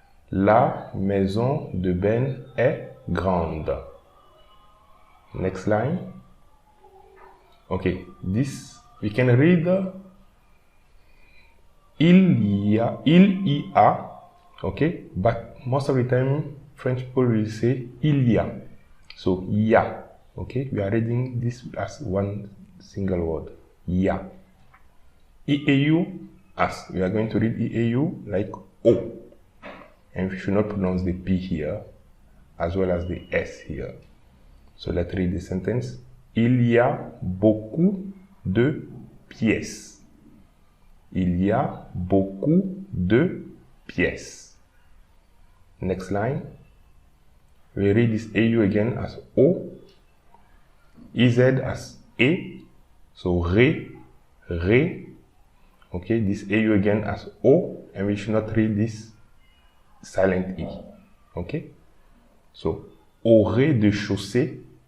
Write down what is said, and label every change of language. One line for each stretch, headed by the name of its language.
French: La maison de Ben est grande.
English: Next line. Okay, this we can read
French: il y a,
English: okay, but most of the time French people will say il y a. So ya, okay, we are reading this as one single word, ya. EAU, as we are going to read EAU like O, and we should not pronounce the P here as well as the S here. So let's read the sentence.
French: Il y a beaucoup de pièces. Il y a beaucoup de pièces.
English: Next line. We read this AU again as O. EZ as E. So re. Okay, this AU again as O. And we should not read this silent E. Okay. So,
French: au rez-de-chaussée.